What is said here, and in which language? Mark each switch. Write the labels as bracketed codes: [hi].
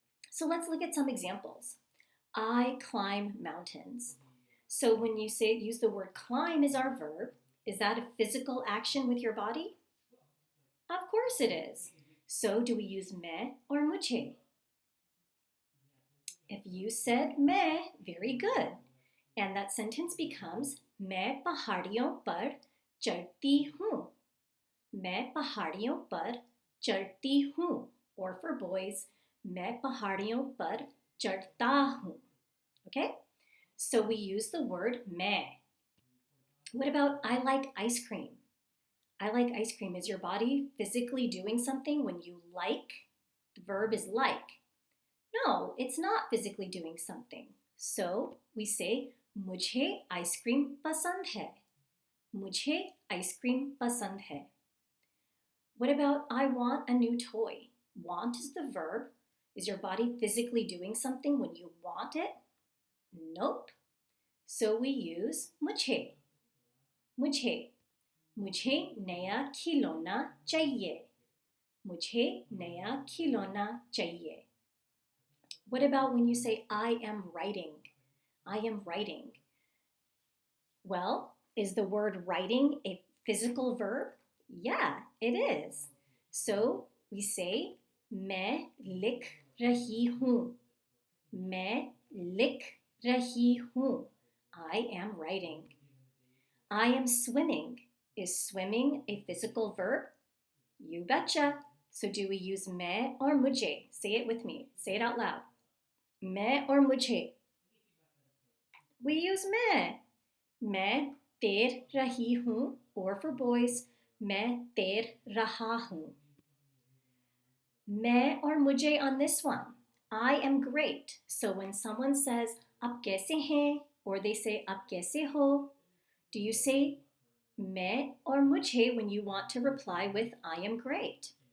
[en] So let's look at some examples. I climb mountains. So when you say use the word climb as our verb, is that a physical action with your body? Of course it is. So do we use मैं or मुझे? If you said मैं, very good. And that sentence becomes [hi] मैं पहाड़ियों पर चढ़ती हूँ. मैं पहाड़ियों पर चढ़ती हूँ. [en] Or for boys, [hi] मैं पहाड़ियों पर चढ़ता हूँ. [en] Okay? So we use the word मैं. What about I like ice cream? I like ice cream. Is your body physically doing something when you like? The verb is like. No, it's not physically doing something. So we say [hi] मुझे ice cream पसंद है. मुझे ice cream पसंद है. [en] What about I want a new toy? Want is the verb. Is your body physically doing something when you want it? Nope. So we use मुझे. [hi] मुझे. मुझे नया खिलौना चाहिए. मुझे नया खिलौना चाहिए. [en] What about when you say I am writing? I am writing. Well, is the word writing a physical verb? Yeah, it is. So we say [hi] मैं लिख रही हूँ. मैं लिख रही हूँ. [en] I am writing. I am swimming. Is swimming a physical verb? You betcha. So do we use मैं or मुझे? Say it with me. Say it out loud. मैं or मुझे? We use [hi] मैं तैर रही हूँ, [en] or for boys, [hi] मैं तैर रहा हूँ. [en] मैं or मुझे on this one. I am great. So when someone says [hi] आप कैसे हैं, [en] or they say [hi] आप कैसे हो, [en] do you say मैं or मुझे when you want to reply with I am great.